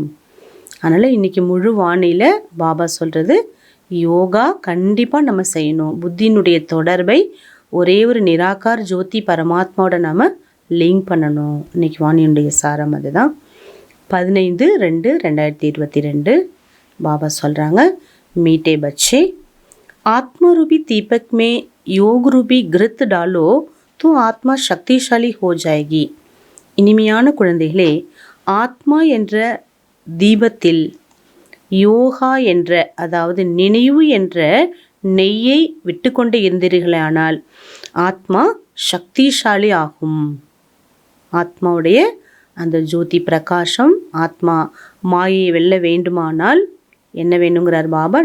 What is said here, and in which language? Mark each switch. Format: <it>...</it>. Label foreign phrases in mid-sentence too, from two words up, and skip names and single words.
<ta>அதனால் இன்றைக்கி முழு வானியில் பாபா சொல்கிறது, யோகா கண்டிப்பாக நம்ம செய்யணும். புத்தியினுடைய தொடர்பை ஒரே ஒரு நிராகார் ஜோதி பரமாத்மாவோட நம்ம லிங்க் பண்ணணும். இன்றைக்கி வாணியுடைய சாரம் அதுதான். 15/2/2022 பாபா சொல்கிறாங்க,</ta> <hi>मीठे बच्चे आत्मा रूपी दीपक में योग रूपी घृत डालो तो आत्मा शक्तिशाली हो जाएगी.</hi> <ta>இனிமையான குழந்தைகளே, ஆத்மா என்ற தீபத்தில் யோகா என்ற, அதாவது நினைவு என்ற நெய்யை விட்டு கொண்டு இருந்தீர்களானால் ஆத்மா சக்திசாலி ஆகும். ஆத்மாவுடைய அந்த ஜோதி பிரகாசம், ஆத்மா மாயை வெல்ல வேண்டுமானால் என்ன வேணுங்கிறார் பாபா?</ta>